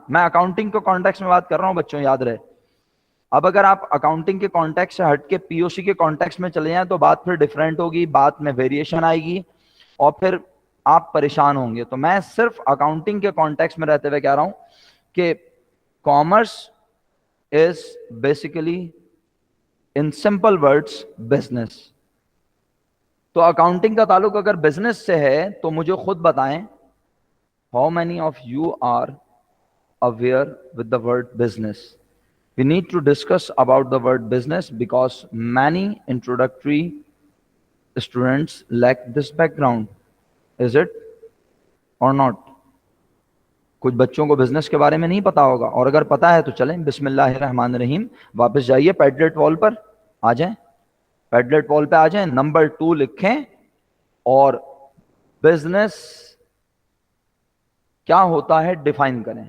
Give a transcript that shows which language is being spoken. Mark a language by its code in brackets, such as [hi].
[ur] میں اکاؤنٹنگ کے کانٹیکس میں بات کر رہا ہوں بچوں, یاد رہے. اب اگر آپ اکاؤنٹنگ کے کانٹیکس سے ہٹ کے پی او سی کے کانٹیکس میں چلے جائیں تو بات پھر ڈیفرنٹ ہوگی, بات میں ویریشن آئے گی اور پھر آپ پریشان ہوں گے. تو میں صرف اکاؤنٹنگ کے کانٹیکس میں رہتے ہوئے کہہ رہا ہوں کہ [en] Commerce is basically in simple words business. [ur] تو اکاؤنٹنگ کا تعلق اگر بزنس سے ہے تو مجھے خود بتائیں, [en] How many of you are aware with the word business. We need to discuss about the word business because many introductory students lack this background. Is it or not? [ur] کچھ بچوں کو بزنس کے بارے میں نہیں پتا ہوگا, اور اگر پتا ہے تو چلیں بسم اللہ الرحمن الرحیم واپس جائیے پیڈلیٹ وال پر آ جائیں, پیڈلیٹ وال پہ آ جائیں, نمبر 2 لکھیں اور بزنس کیا ہوتا ہے ڈیفائن کریں.